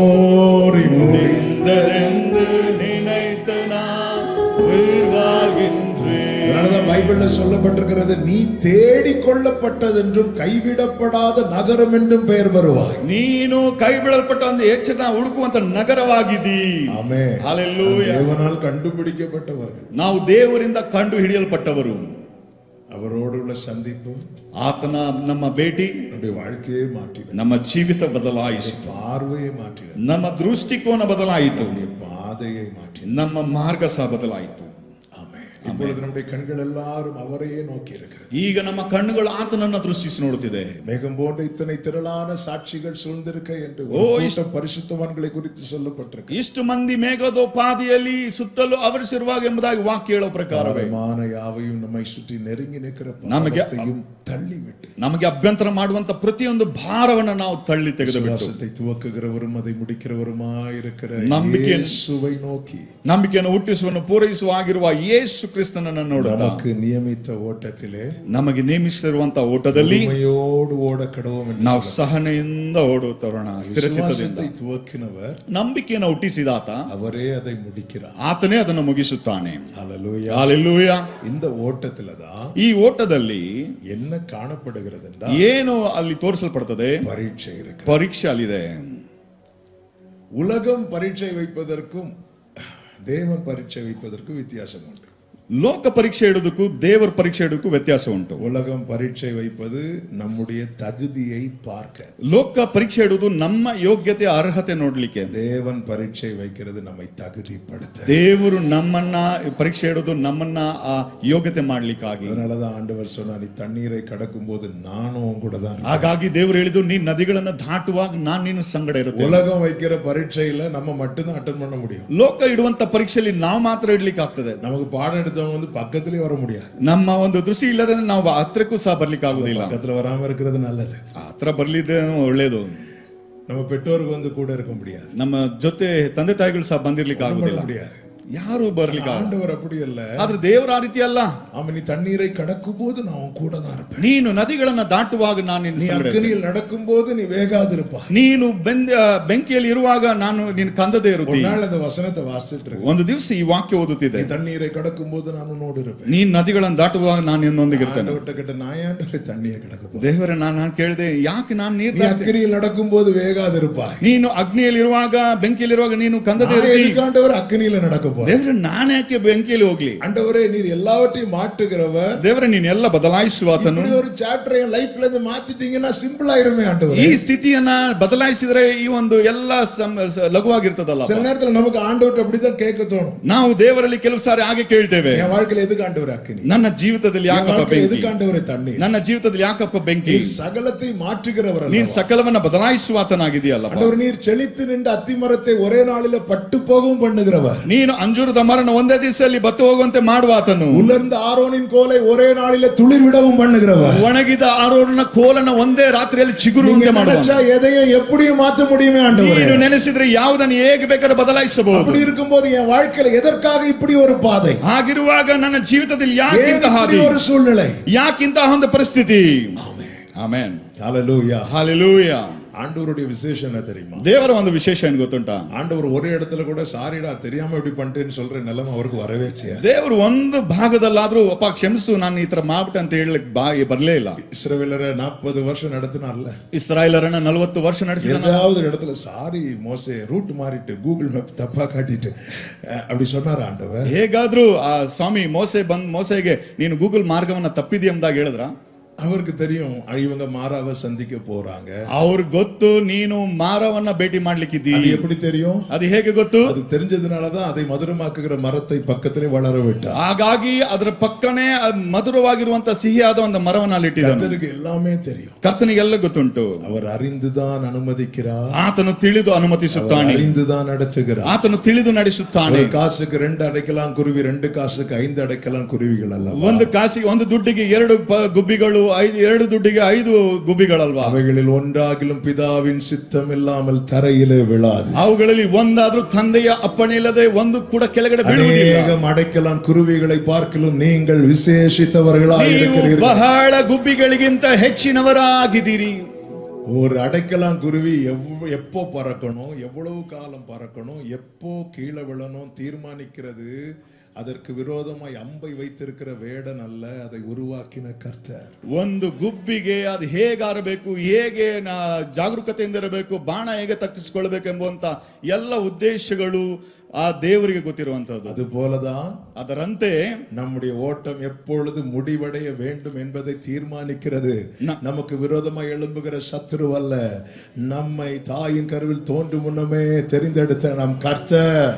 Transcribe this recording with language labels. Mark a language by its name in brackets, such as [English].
[Tamil] முடிந்ததென்று நினைத்த நான் உயிர் வாழ்கின்றேன். அதனாலதான் பைபிள்ல சொல்லப்பட்டிருக்கிறது, நீ தேடிக் கொள்ளப்பட்டதென்றும் கைவிடப்படாத நகரம் என்றும் பெயர் வருவாய். [Kannada] ನೀನು ಕೈ ಬಿಡಲ್ಪಟ್ಟ ಒಂದು ಹೆಚ್ಚಿನ ಹುಡುಕುವಂತ ನಗರವಾಗಿದ್ದೀ. [Tamil] ஆமென். [Kannada] ಹಲ್ಲೆಲೂಯಾ. [Tamil] தேவனால் கண்டுபிடிக்கப்பட்டவர்கள், [Kannada] ನಾವು ದೇವರಿಂದ ಕಂಡು ಹಿಡಿಯಲ್ಪಟ್ಟವರು. [Tamil] அவரோடு உள்ள சந்திப்பு [Kannada] ಆತನ ನಮ್ಮ ಭೇಟಿ [Tamil] நம்முடைய வாழ்க்கையை மாற்றினது, [Kannada] ನಮ್ಮ ಜೀವಿತ ಬದಲಾಯಿಸಿತು, [Tamil] பார்வையை மாற்றினது, [Kannada] ನಮ್ಮ ದೃಷ್ಟಿಕೋನ ಬದಲಾಯಿತು, [Tamil] நம்முடைய பாதையை மாற்றினது. [Kannada] ನಮ್ಮ ಮಾರ್ಗ ಸಹ ಬದಲಾಯಿತು. [Tamil] ஆமென். இப்பொழுது நம்முடைய கண்கள் எல்லாரும் அவரையே நோக்கி இருக்கிறது. [Kannada] ಈಗ ನಮ್ಮ ಕಣ್ಣುಗಳು ಆತನನ್ನ ದೃಷ್ಟಿಸಿ ನೋಡುತ್ತಿದೆ. [Tamil] மேகம் போன்ற இத்தனை திரளான சாட்சிகள் சூழ்ந்திருக்க என்று பரிசுத்தவான்களை குறித்து சொல்லப்பட்டிருக்கு. [Kannada] ಇಷ್ಟು ಮಂದಿ ಮೇಘದೋಪಾದಿಯಲ್ಲಿ ಸುತ್ತಲೂ ಆವರಿಸಿರುವಾಗ ಎಂಬುದಾಗಿ ವಾಕ್ಯ ಹೇಳೋ ಪ್ರಕಾರವೇ [Tamil] யாவையும் நம்மை சுற்றி நெருங்கி நிற்கிற நமக்கு பாவத்தையும் தள்ளிவிட்டு [Kannada] ನಮಗೆ ಅಭ್ಯಂತರ ಮಾಡುವಂತ ಪ್ರತಿಯೊಂದು ಭಾರವನ್ನು ನಾವು ತಳ್ಳಿ ತೆಗೆದುಬಿಟ್ಟು [Tamil] விசுவாசத்தை துவக்குகிறவரும் அதை முடிக்கிறவருமாயிருக்கிற [Kannada] ನಂಬಿಕೆಯನ್ನು [Tamil] இயேசுவை நோக்கி, [Kannada] ನಂಬಿಕೆಯನ್ನು ಹುಟ್ಟಿಸುವನ್ನು ಪೂರೈಸುವಾಗಿರುವ ಯೇಸು ಕ್ರಿಸ್ತನನ್ನು ನೋಡುತ್ತಾ, [Tamil] நமக்கு நியமித்த ஓட்டத்திலே [Kannada] ನಮಗೆ ನೇಮಿಸಿರುವಂತ ಓಟದಲ್ಲಿ [Tamil] உண்மையோடு ஓட கடவோம் என்று [Kannada] ನಾವು ಸಹನೆಯಿಂದ ಓಡುತ್ತರೋಣ. ಸ್ಥಿರಚಿತ್ತದಿಂದ [Tamil] விசுவாசத்தை துவக்கினவர் [Kannada] ನಂಬಿಕೆಯನ್ನು ಹುಟ್ಟಿಸಿದಾತ [Tamil] அவரೇ அதை முடிக்கிறார். [Kannada] ಆತನೇ ಅದನ್ನು ಮುಗಿಸುತ್ತಾನೆ. [Tamil] ஹல்லேலூயா. [Kannada] ಹಲ್ಲೆಲೂಯಾ. [Tamil] இந்த ஓட்டத்துல தான் [Kannada] ಈ ಓಟದಲ್ಲಿ [Tamil] என்ன காணப்படுகிறது என்றால் [Kannada] ಏನು ಅಲ್ಲಿ ತೋರಿಸಲ್ಪಡುತ್ತದೆ? [Tamil] பரீட்சை இருக்கு. [Kannada] ಪರೀಕ್ಷೆ ಅಲ್ಲಿದೆ. [Tamil] உலகம் பரீட்சை வைப்பதற்கும் தேவன் பரீட்சை வைப்பதற்கும் வித்தியாசம் உண்டு. [Kannada] ಲೋಕ ಪರೀಕ್ಷೆ ಇಡುವುದಕ್ಕೂ ದೇವರ ಪರೀಕ್ಷೆ ಇಡುವುದಕ್ಕೂ ವ್ಯತ್ಯಾಸ ಉಂಟು. [Tamil] உலகம் பரீட்சை வைப்பது நம்முடைய தகுதியை பார்க்க, [Kannada] ಲೋಕ ಪರೀಕ್ಷೆ ಇಡುವುದು ನಮ್ಮ ಯೋಗ್ಯತೆ ಅರ್ಹತೆ ನೋಡ್ಲಿಕ್ಕೆ. [Tamil] தேவன் பரீட்சை வைக்கிறது நம்மை தகுதிப்படுத்த. [Kannada] ದೇವರು ನಮ್ಮನ್ನ ಪರೀಕ್ಷೆ ಇಡುವುದು ನಮ್ಮನ್ನ ಆ ಯೋಗ್ಯತೆ ಮಾಡ್ಲಿಕ್ಕಾಗಿ. [Tamil] அதனாலதான் ஆண்டவர் சொன்னார், நீ தண்ணீரை கடக்கும் போது நானும் கூட தான். [Kannada] ಹಾಗಾಗಿ ದೇವರು ಹೇಳಿದ್ದು, ನೀ ನದಿಗಳನ್ನ ದಾಟುವಾಗ ನಾನು ನಿನ್ನ ಸಂಗಡ ಇರುತ್ತೇನೆ. [Tamil] உலகம் வைக்கிற பரீட்சையில நம்ம மட்டும்தான் அட்டெண்ட் பண்ண முடியும். [Kannada] ಲೋಕ ಇಡುವಂತ ಪರೀಕ್ಷೆಯಲ್ಲಿ ನಾವು ಮಾತ್ರ ಇಡ್ಲಿಕ್ಕೆ ಆಗ್ತದೆ. [Tamil] நமக்கு பாடம் எடுத்தவங்க வந்து பக்கத்திலே வர முடியாது. [Kannada] ನಮ್ಮ ಒಂದು ದೃಷ್ಟಿ ಇಲ್ಲದೆ ನಾವು ಹತ್ರಕ್ಕೂ ಸಹ ಬರ್ಲಿಕ್ಕೆ ಆಗುದಿಲ್ಲ. [Tamil] பக்கத்துல வராம இருக்கிறது நல்லது. [Kannada] ಹತ್ರ ಬರ್ಲಿದ್ರೆ ಒಳ್ಳೇದು. [Tamil] நம்ம பெற்றோருக்கு வந்து கூட இருக்க முடியாது. [Kannada] ನಮ್ಮ ಜೊತೆ ತಂದೆ ತಾಯಿಗಳು ಸಹ ಬಂದಿರ್ಲಿಕ್ಕೆ ಆಗುದಿಲ್ಲ. [Tamil] முடியாது. [Kannada] ಯಾರು ಬರ್ಲಿಕ್ಕೆ [Tamil] ஆண்டவர் அப்படி அல்ல. [Kannada] ಆದ್ರೆ ದೇವರ ಆ ರೀತಿ ಅಲ್ಲ. [Tamil] நீ தண்ணீரை கடக்கும் போது நான் உன் கூட தான் இருப்பேன். [Kannada] ನೀನು ನದಿಗಳನ್ನ ದಾಟುವಾಗ ನಾನು ನಿನ್ನ [Tamil] நீ [Kannada] ಸಂಗಡ [Tamil] அக்கினியில் நடக்கும் போது நீ வேகாதிருப்பாய். [Kannada] ನೀನು ಬೆಂಕಿಯಲ್ಲಿ ಇರುವಾಗ ನಾನು ನಿನ್ನ ಕಂದದೇ [Tamil] ஒரு [Kannada] ಇರುತ್ತೀನಿ. [Tamil] நாள் அந்த வசனத்தை வாசிச்சிட்டு இருக்கேன். [Kannada] ಒಂದು ದಿವಸ ಈ ವಾಕ್ಯ ಓದುತ್ತಿದೆ. [Tamil] நீ தண்ணீரை கடக்கும் போது நான் உன்னோடு இருப்பேன். [Kannada] ನೀನ್ ನದಿಗಳನ್ನ ದಾಟುವಾಗ ನಾನು ನಿನ್ನೊಂದಿಗೆ ಇರ್ತೇನೆ. [Tamil] ஆண்டவர்ட்ட கேட்ட, நான் ஏன்டா தண்ணியை கடக்க போறேன்? [Kannada] ದೇವರೇ, ನಾನು ಕೇಳಿದೆ, ಯಾಕೆ ನಾನು ನೀರು [Tamil] நீ அக்கினியில் நடக்கும் போது வேகாதிருப்பாய். [Kannada] ನೀನು ಅಗ್ನಿಯಲ್ಲಿ ಇರುವಾಗ ಬೆಂಕಿಯಲ್ಲಿ ಇರುವಾಗ ನೀನು ಕಂದದೇ ಇರುತ್ತಿ. [Tamil] ஆண்டவர் அக்கினியில நடக்க போறேன்? [Kannada] ದೇವರೇ ನಾನು ಯಾಕೆ ಬೆಂಕಿಯಲ್ಲಿ ಹೋಗ್ಲಿ? [Tamil] ஆண்டவரே நீர் எல்லாவற்றையும் மாற்றுகிறவர். [Kannada] ದೇವರೇ ನೀನು ಎಲ್ಲ ಬದಲಾಯಿಸುವಾತನು. [Tamil] இப்படி ஒரு சாப்டர் என் லைஃப்ல இருந்து மாத்திட்டீங்கன்னா சிம்பிள் ஆயிருமே ஆண்டவரே. [Kannada] ಈ ಸ್ಥಿತಿಯನ್ನ ಬದಲಾಯಿಸಿದ್ರೆ ಈ ಒಂದು ಎಲ್ಲ ಲಘುವಾಗಿರ್ತದಲ್ಲ. [Tamil] சில நேரத்துல நமக்கு ஆண்டவர்ட்ட அப்படிதான் கேட்க தோணும். [Kannada] ನಾವು ದೇವರಲ್ಲಿ ಕೆಲವು ಸಾರಿ ಹಾಗೆ ಕೇಳ್ತೇವೆ, [Tamil] என் வாழ்க்கையில எதுக்கு ஆண்டவரே அக்கினி? [Kannada] ನನ್ನ ಜೀವಿತದಲ್ಲಿ ಯಾಕಪ್ಪ ಬೆಂಕಿ? [Tamil] எதுக்கு ஆண்டவரே தண்ணீர்? [Kannada] ನನ್ನ ಜೀವಿತದಲ್ಲಿ ಯಾಕಪ್ಪ ಬೆಂಕಿ? [Tamil] சகலத்தை மாற்றுகிறவர். [Kannada] ನೀನು ಸಕಲವನ್ನ ಬದಲಾಯಿಸುವಾತನಾಗಿದೆಯಲ್ಲ. [Tamil] ஆண்டவர் நீர் செழித்து நின்ற அத்திமரத்தை ஒரே நாளில பட்டு போகவும் பண்ணுகிறவர். [Kannada] ನೀನು ಅಂಜೂರದ ಮರನ ಒಂದೇ ದಿವಸದಲ್ಲಿ ಬತ್ತು ಹೋಗುವಂತೆ ಮಾಡುವಾತನು. [Tamil] உலர்ந்த ஆரோனின் கோலை ஒரே நாளில துளிர் விடவும் பண்ணுகிறவர். [Kannada] ಒಣಗಿದ ಆರೋನನ ಕೋಲನ್ನ ಒಂದೇ ರಾತ್ರಿಯಲ್ಲಿ ಚಿಗುರುವಂತೆ ಮಾಡುವನು. [Tamil] எதையும் எப்படியும் மாற்ற முடியுமே ஆண்டவரே. [Kannada] ನೀನು ನೆನೆಸಿದ್ರೆ ಯಾವುದನ್ನು ಹೇಗೆ ಬೇಕಾದರೂ ಬದಲಾಯಿಸಬಹುದು. [Tamil] அப்படி இருக்கும்போது என் வாழ்க்கையில எதற்காக இப்படி ஒரு பாதை? [Kannada] ಹಾಗಿರುವಾಗ ನನ್ನ ಜೀವಿತದಲ್ಲಿ ಯಾಕೆ ಇಂತಹ ಹಾದಿ? [Tamil] ஒரு சூழ்நிலை, [Kannada] ಯಾಕೆ ಇಂತಹ ಒಂದು ಪರಿಸ್ಥಿತಿ? ಆಮೆನ್. [Tamil] ஹalleluya, ஹalleluya. ஆண்டவருடைய விசேஷம் என்ன தெரியுமா? [Kannada] ದೇವರ ಒಂದು ವಿಶೇಷ ಏನು ಗೊತ್ತುಂಟಾ? [Tamil] ஆண்டவர் ஒரே இடத்துல கூட சாரிடா தெரியாம இப்படி பண்ணிட்டேன்னு சொல்ற நிலைமை அவருக்கு வரவே செய்யாது. [Kannada] ದೇವರು ಒಂದು ಭಾಗದಲ್ಲಾದ್ರೂ ಅಪ್ಪ ಕ್ಷಮಿಸು ನಾನು ಈ ತರ ಮಾಡ್ಬಿಟ್ಟೆ ಅಂತ ಹೇಳಲಿಕ್ಕೆ ಬರಲೇ ಇಲ್ಲ. [Tamil] இஸ்ரவேலரை 40 வருஷம் நடத்தினார்ல, [Kannada] ಇಸ್ರಾಯೇಲರನ್ನ 40 ವರ್ಷ ನಡೆಸಿದ. [Tamil] ஏதாவது இடத்துல சாரி மோசே ரூட் மாறிட்டு கூகுள் மேப் தப்பா காட்டிட்டு அப்படி சொன்னார் ஆண்டவர். [Kannada] ಹೇಗಾದ್ರೂ ಆ ಸ್ವಾಮಿ ಮೋಸೆಗೆ ನೀನು ಗೂಗಲ್ ಮಾರ್ಗವನ್ನ ತಪ್ಪಿದಿ ಎಂದಾಗ ಹೇಳಿದ್ರ? [Tamil] அவருக்கு தெரியும் இவங்க மாறாவை சந்திக்க போறாங்க. [Kannada] ಅವ್ರಿಗೆ ಗೊತ್ತು ನೀನು ಮಾರವನ್ನ ಭೇಟಿ ಮಾಡ್ಲಿಕ್ಕಿದ್ದಿ. [Tamil] அது எப்படி தெரியும்? [Kannada] ಅದು ಹೇಗೆ ಗೊತ್ತು? [Tamil] அது தெரிஞ்சதுனாலதான் அதை மதுரமாக்குகிற மரத்தை பக்கத்திலே வளர விட்டார். [Kannada] ಹಾಗಾಗಿ ಅದರ ಪಕ್ಕನೇ ಮಧುರವಾಗಿರುವಂತ ಸಿಹಿಯಾದ ಒಂದು ಮರವನ್ನ ಅಲ್ಲಿ ಇಟ್ಟಿದ್ದಾನೆ. [Tamil] கர்த்தருக்கு எல்லாமே தெரியும். [Kannada] ಕರ್ತನಿಗೆ ಎಲ್ಲ ಗೊತ್ತುಂಟು. [Tamil] அவர் அறிந்துதான் ಅನುಮதிக்கிறார். [Kannada] ಆತನು ತಿಳಿದು ಅನುಮತಿಸುತ್ತಾನೆ. [Tamil] அறிந்துதான் நடத்துகிறார். [Kannada] ಆತನು ತಿಳಿದು ನಡೆಸುತ್ತಾನೆ. [Tamil] ஒரு காசுக்கு 2 அடைக்கலாம் குருவி, 2 காசுக்கு 5 அடைக்கலாம் குருவிகள் அல்ல. [Kannada] ಒಂದು ಕಾಸಿಗೆ ಒಂದು ದುಡ್ಡಿಗೆ 2 ಗುಬ್ಬಿಗಳು, 2 ದುಡ್ಡಿಗೆ 5 ಗುಬ್ಬಿಗಳಲ್ವಾ? ಅವುಗಳಲ್ಲಿ [Tamil] ಒಂದಾಗಿலும் பிதாவின் சித்தம் இல்லாமல் தரையிலே விழாது. [Kannada] ಅವುಗಳಲ್ಲಿ ಒಂದಾದ್ರೂ ತಂದೆಯ ಅಪ್ಪಣೆ ಇಲ್ಲದೆ ಒಂದು ಕೂಡ ಕೆಳಗಡೆ ಬೀಳುವುದಿಲ್ಲ. [Tamil] அநேகம் அடைக்கலாம் குருவிகளை பார்க்கிலும் நீங்கள் விசேஷித்தவர்களாக இருக்கிறீர்கள். [Kannada] ಬಹಳ ಗುಬ್ಬಿಗಳಿಗಿಂತ ಹೆಚ್ಚಿನವರಾಗಿದ್ದೀರಿ. [Tamil] ஒரு அடைக்கலாம் குருவி எப்போ பறக்கணும், எவ்வளவு காலம் பறக்கணும், எப்போ கீழே விழணும் தீர்மானிக்கிறது அதற்கு விரோதமாய் அம்பை வைத்திருக்கிற வேடன் அல்ல, அதை உருவாக்கின கர்த்தர். [Kannada] ಒಂದು ಗುಬ್ಬಿಗೆ ಅದು ಹೇಗಾರಬೇಕು, ಹೇಗೆ ಜಾಗರೂಕತೆಯಿಂದ ಇರಬೇಕು, ಬಾಣ ಹೇಗೆ ತಪ್ಪಿಸಿಕೊಳ್ಳಬೇಕು ಎಂಬುವಂತ ಎಲ್ಲ ಉದ್ದೇಶಗಳು ಆ ದೇವರಿಗೆ ಗೊತ್ತಿರುವಂತದ್ದು. [Tamil] அது போலதான் [Kannada] ಅದರಂತೆ [Tamil] நம்முடைய ஓட்டம் எப்பொழுது முடிவடைய வேண்டும் என்பதை தீர்மானிக்கிறது நமக்கு விரோதமாய் எழும்புகிற சத்துரு அல்ல, நம்மை தாயின் கருவில் தோன்றும் முன்னமே தெரிந்தெடுத்த நம் கர்த்தர்.